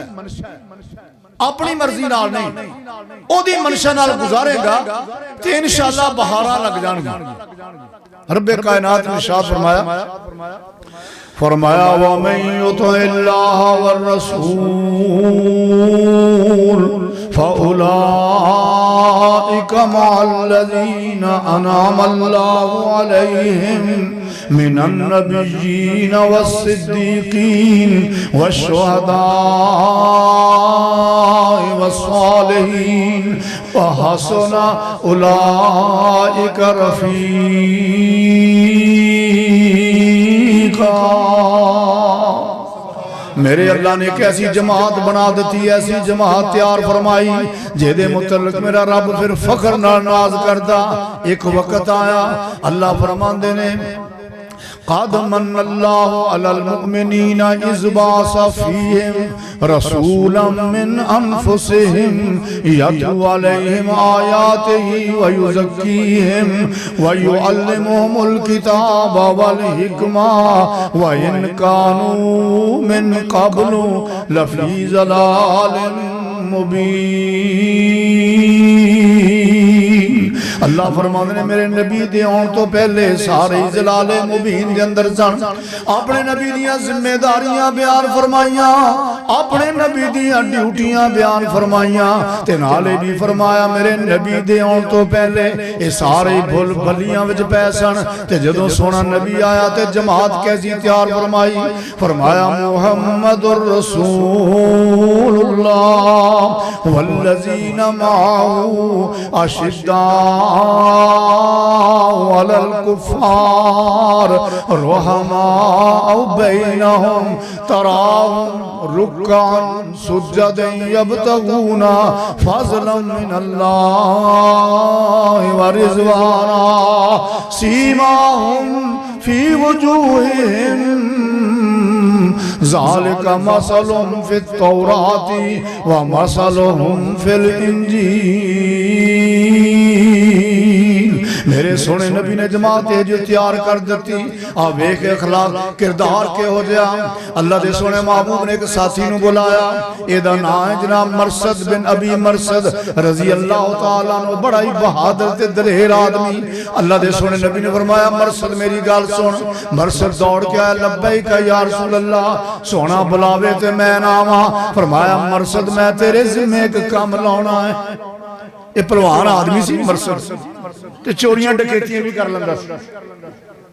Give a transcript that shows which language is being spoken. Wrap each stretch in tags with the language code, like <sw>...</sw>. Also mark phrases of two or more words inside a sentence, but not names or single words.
<pa>اپنی مرضی نال نہیں، اودی منشا نال گزارے گا تے ان شاء اللہ بہاراں لگ جانگی. ربِ کائنات نے ارشاد فرمایا</pa> <ar>ومن يطع الله ور رسول فأولئك مع الذين أنعم الله عليهم من النبيين والصديقين والشهداء والصالحين وحسن أولئك رفيقا.</ar> <pa>میرے اللہ نے ایک ایسی جماعت بنا دی، ایسی جماعت تیار فرمائی جیدے متعلق میرا رب فیر فخر نال ناز کردا. ایک وقت آیا اللہ فرماندے نے</pa> <ar>قد من الله على المؤمنين إذ بعث فيهم رسولا من أنفسهم يتلو عليهم آياته ويزكيهم ويعلمهم الكتاب والحكمة وإن كانوا من قبل لفي ضلال مبين.</ar> <pa>اللہ فرماتے نے میرے نبی دے آؤن تو پہلے سارے ضلالِ مبین دے اندر سن. اپنے نبی دیاں ذمہ داریاں بیان فرمائیاں، اپنے نبی دیاں ڈیوٹیاں بیان فرمائیاں تے نالے بھی فرمایا میرے نبی دے آؤن تو پہلے یہ سارے بھل بھلیاں وچ پے سن تے جدوں سونا نبی آیا تے جماعت کیسی تیار فرمائی.</pa> <ar>فرمایا محمد رسول الله والذين معه أشداء على الكفار رحماء بينهم تراهم ركعا سجدا يبتغون فضلا من الله ورضوانا سيماهم في وجوههم ذلك مثلهم في التوراة ومثلهم في الإنجيل.</ar> <pa>میرے سونے نبی نے جماعت جو تیار کر دی. آ ویکھ اخلاق کردار کے ہو گیا. اللہ دے سونے محبوب نے ایک ساتھی نو بلایا، ایدا نام ہے جناب مرثد بن ابی مرثد</pa> <ar>رضي الله تعالى عنه.</ar> <pa>بڑا ہی بہادر تے دلیر آدمی۔ اللہ دے سونے نبی نے فرمایا مرثد میری گل سن. مرثد دوڑ کے آیا,</pa> <ar>لبيك يا رسول الله,</ar> <pa>سونا بلاوے تے میں نا آواں. فرمایا مرثد میں تیرے ذمے ایک کام لاؤنا ہے. یہ پہلوان آدمی سی مرثد تے چوریاں ڈکیتیاں بھی کر لیندا سی.</pa>